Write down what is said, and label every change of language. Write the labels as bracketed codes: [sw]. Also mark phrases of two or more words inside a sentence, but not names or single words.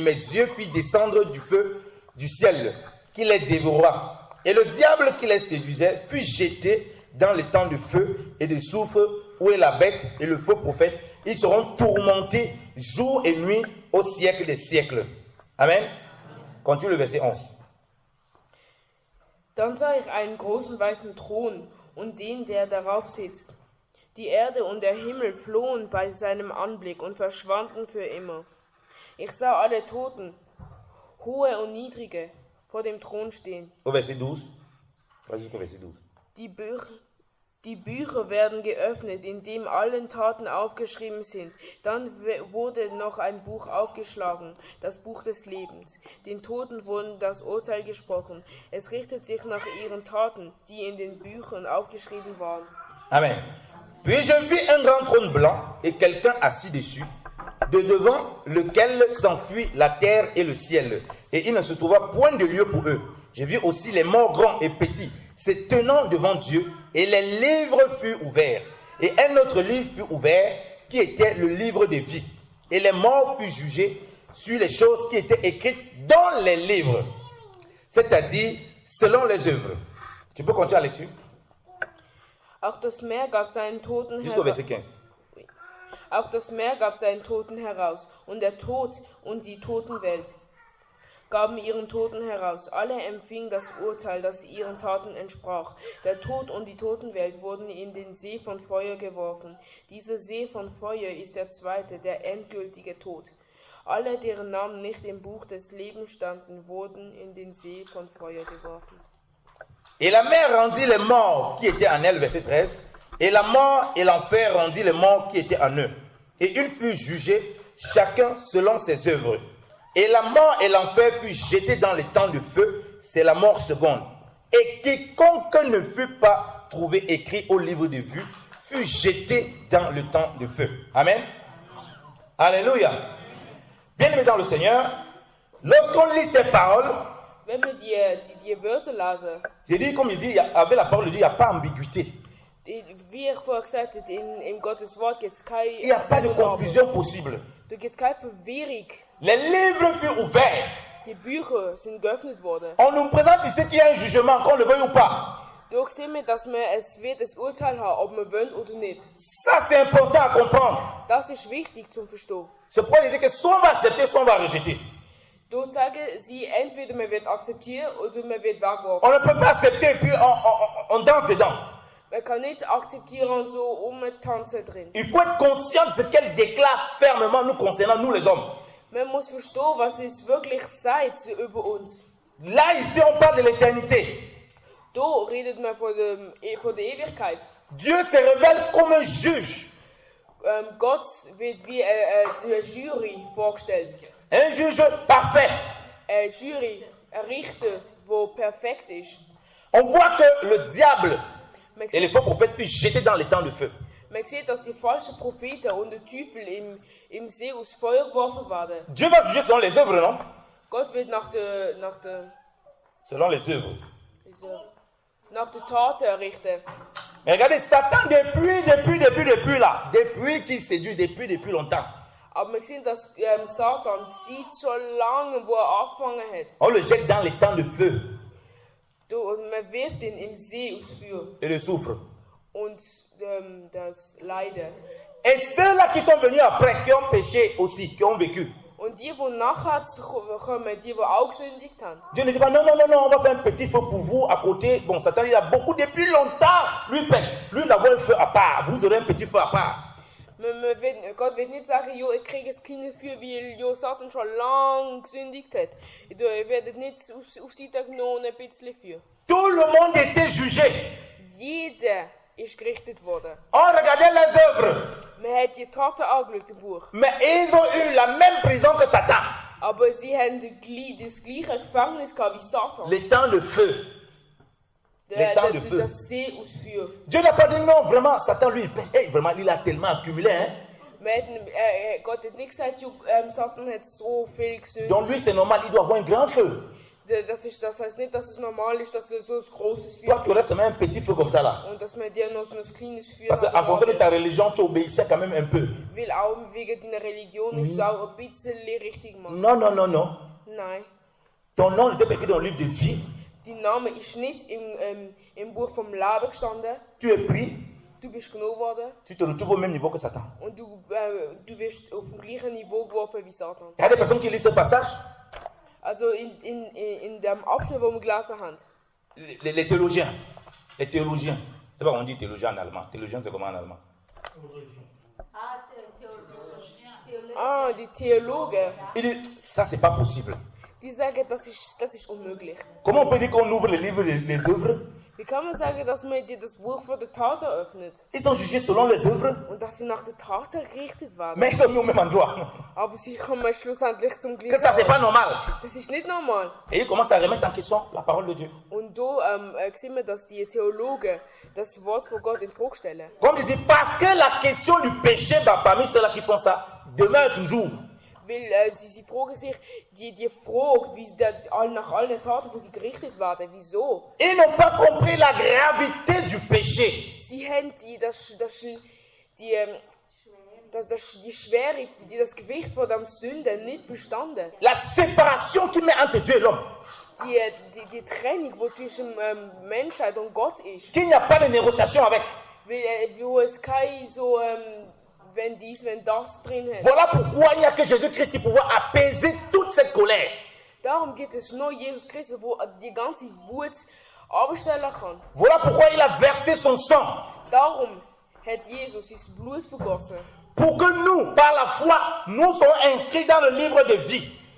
[fr] Mais Dieu fit descendre du feu du ciel qui les dévora. Et le diable qui les séduisait fut jeté dans les temps de feu et de soufre où est la bête et le faux prophète. Ils seront tourmentés jour et nuit au siècle des siècles. Amen. Continue le verset 11. [de] Dann sah ich einen großen weißen Thron und den, der darauf sitzt. Die Erde und der Himmel flohen bei seinem Anblick und verschwanden für immer. Ich sah alle Toten, hohe und niedrige, vor dem Thron stehen. [fr] Au verset 12. Vas-y jusqu'au verset 12. [de] Die Bücher werden geöffnet, in dem allen Taten aufgeschrieben sind. Dann wurde noch ein Buch aufgeschlagen, das Buch des Lebens. Den Toten wurde das Urteil gesprochen. Es richtet sich nach ihren Taten, die in den Büchern aufgeschrieben waren. Amen. [fr] Puis je vis un grand trône blanc et quelqu'un assis dessus, de devant lequel s'enfuit la terre et le ciel. Et il ne se trouva point de lieu pour eux. Je vis aussi les morts grands et petits, se tenant devant Dieu, et les livres furent ouverts. Et un autre livre fut ouvert, qui était le livre de vie. Et les morts furent jugés sur les choses qui étaient écrites dans les livres, c'est-à-dire selon les œuvres. Tu peux continuer la lecture? [de] Auch das Meer gab seinen Toten [fr] Jusqu'au [de] heraus. [fr] verset 15. [de] Auch das Meer gab seinen Toten heraus, und der Tod und die Totenwelt gaben ihren Toten heraus. Alle empfingen das Urteil, das ihren Taten entsprach. Der Tod und die Totenwelt wurden in den See von Feuer geworfen. Dieser See von Feuer ist der zweite, der endgültige Tod. Alle, deren Namen nicht im Buch des Lebens standen, wurden in den See von Feuer geworfen. [fr] Et la mer rendit les morts qui étaient en elle, verset 13, et la mort et l'enfer rendit les morts qui étaient en eux. Et ils furent jugés, chacun selon ses œuvres. Et la mort et l'enfer furent jetés dans les temps de feu, c'est la mort seconde. Et quiconque ne fut pas trouvé écrit au livre de vue, fut jeté dans le temps de feu. Amen. Alléluia. Bien-aimés dans le Seigneur, lorsqu'on lit ces paroles, [de] Wenn wir die Wörter lesen, [fr] j'ai dit, comme il dit, avec la parole de Dieu, il n'y a pas ambiguïté. [de] wie ich vorher gesagt habe, in Gottes Wort gibt es keine [fr] Il n'y a pas de confusion possible. [de] Da gibt es keine Verwirrung. [fr] Les livres furent ouverts. [de] Die Bücher sind geöffnet worden. [fr] On nous présente ici qu'il y a un jugement, qu'on le veuille ou pas. [de] Durch sehen wir, dass es wird ein Urteil haben, ob man will oder nicht. [fr] Ça, c'est important à comprendre. [de] Das ist wichtig zum Verstehen. [fr] C'est pourquoi il dit que soit on va accepter, soit on va rejeter. [de] Dort sagen sie, entweder man wird akzeptieren oder man wird wegwerfen. [fr] On ne peut pas accepter et puis on danse dedans. [de] Man kann nicht akzeptieren und so umtanzen drin. [fr] Il faut être conscient de ce qu'elle déclare fermement nous concernant, nous les hommes. [de] Man muss verstehen, was es wirklich sagt über uns. [fr] Là, ici, on parle de l'éternité. [de] Da redet man von der Ewigkeit. [fr] Dieu se révèle comme un juge. [de] Gott wird wie eine Jury vorgestellt. [fr] Un juge parfait. [de] Eine Jury, ein Richter, der perfekt ist. [fr] On voit que le diable [de] Man [fr] et les [de] sieht, [fr] faux prophètes furent jetés dans les temps de feu. [de] man sieht, dass die falschen Propheten und der Teufel im See aus Feuer geworfen werden. [fr] Dieu va juger selon les œuvres, non? [de] Gott wird nach der [fr] Selon les œuvres. [de] Taten richten. [fr] Mais regardez, Satan, depuis là, depuis qu'il séduit, depuis longtemps, [de] Aber wir sehen, dass Satan sieht schon lange, wo angefangen hat. [fr] on le jette dans les temps de feu [de] Und man wirft ihn im See aus Feuer. [fr] et le soufre. [de] Und das Leiden. [fr] Et ceux-là qui sont venus après, qui ont péché aussi, qui ont vécu, [de] Und die nachher kommen, die auch gesündigt haben. [fr] Dieu ne dit pas non, on va faire un petit feu pour vous à côté. Bon, Satan, il a beaucoup depuis longtemps. Lui pêche. Lui, il a un feu à part. Vous aurez un petit feu à part. [de] Gott wird nicht sagen, jo, ich kriege ein kleines Feuer, weil jo Satan schon lange gesündigt hat. Ihr werdet nicht auf Seite genommen ein bisschen Feuer. [fr] Tout le monde était jugé. [de] Jeder ist gerichtet worden. [fr] On regardait les œuvres. [de] Man hat die Taten angeschaut im Buch. [fr] Mais ils ont eu la même prison que Satan. [de] Aber sie haben das gleiche Gefängnis gehabt wie Satan. [fr] Les temps de feu. Les temps de feu. [de] Das See aus Feuer. [fr] Dieu n'a pas dit non, vraiment, Satan, lui, il pêche. Hey, vraiment, il a tellement accumulé. Hein? [de] Gott hat nicht gesagt, Satan hat so viel gesündigt. [fr] Donc lui, c'est normal, il doit avoir un grand feu. [de] Das heißt nicht, dass es normal ist, dass es so ein großes Feuer [fr] Toi, tu aurais seulement un petit feu comme ça là. [de] und dass man dir noch so ein kleines Feuer [fr] Parce qu'en fonction de ta religion, tu obéissais quand même un peu. [de] Weil auch wegen deiner Religion ist es auch ein bisschen richtig machen. [fr] Non. [de] Nein, [fr] Ton nom n'était pas écrit dans le livre de vie. [de] dein Name ist nicht im Buch vom Leben gestanden. [fr] Tu es pris, [de] Du bist genommen worden [fr] tu te retrouves au même niveau que Satan. [de] und du wirst auf dem gleichen Niveau geworfen wie Satan. [fr] Il y a des personnes qui lisent ce passage, [de] Also in dem Abschnitt, wo wir gelesen haben, [fr] les théologiens. C'est pas qu'on dit théologien en allemand. Théologien, c'est comment en allemand? [de] Ah, die Theologen. [fr] Il dit, ça, c'est pas possible. [de] Die sagen, das ist unmöglich. [fr] Comment on peut dire qu'on ouvre les livres, les œuvres? [de] Wie kann man sagen, dass man dir das Buch von der Taten öffnet? [fr] Ils sont jugés selon les œuvres, [de] Und dass sie nach der Taten gerichtet werden? [fr] mais ils sont mis au même endroit. [de] Aber sie kommen schlussendlich zum [fr] Que [de] gleichen [fr] ça, c'est pas [de] Ort. [fr] normal. [de] Das ist nicht normal. [fr] Et ils commencent à remettre en question la parole de Dieu. [de] Und da sehen wir, dass die Theologen das Wort von Gott in Frage stellen. [fr] Comme je dis, parce que la question du péché, parmi ceux-là qui font ça, demeure toujours. [de] Weil sie fragen sich die Frage, wie nach allen Taten, wo sie gerichtet werden, wieso? [fr] Ils n'ont pas compris la gravité du péché. [de] Sie haben die Schwere, das Gewicht von der Sünde nicht verstanden. [fr] La séparation qui met entre Dieu et l'homme. [de] Die Trennung, die zwischen Menschheit und Gott ist. [fr] Qu'il n'y a pas de négociation avec. [de] Weil wo es kein so wenn dies, wenn das drin hat. [fr] Voilà pourquoi il n'y a que Jésus-Christ qui pourra apaiser toute cette colère. [de] Darum gibt es nur Jesus Christus, wo die ganze Wut abstellen kann. [fr] Voilà pourquoi il a versé son sang. [de] Darum hat Jesus sein Blut vergossen. [fr] Pour que nous, par la foi, nous soyons inscrits dans le livre de vie.